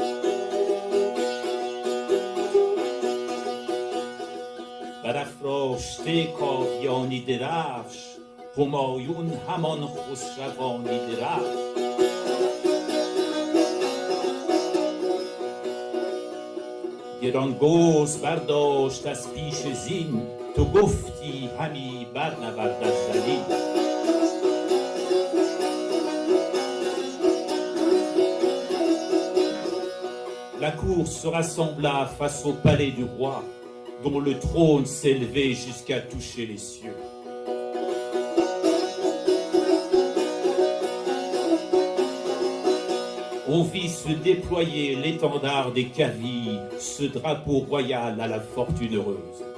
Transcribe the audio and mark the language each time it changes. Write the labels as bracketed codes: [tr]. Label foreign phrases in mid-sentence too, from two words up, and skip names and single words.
[fa] برافراشته کاویانی درفش همایون همان خسروانی درفش گرانگوز برداشت از پیش زین تو گفتی همی برنورد از زمین [fr] La cour se rassembla face au palais du roi, dont le trône s'élevait jusqu'à toucher les cieux. On vit se déployer l'étendard des Kavis, ce drapeau royal à la fortune heureuse.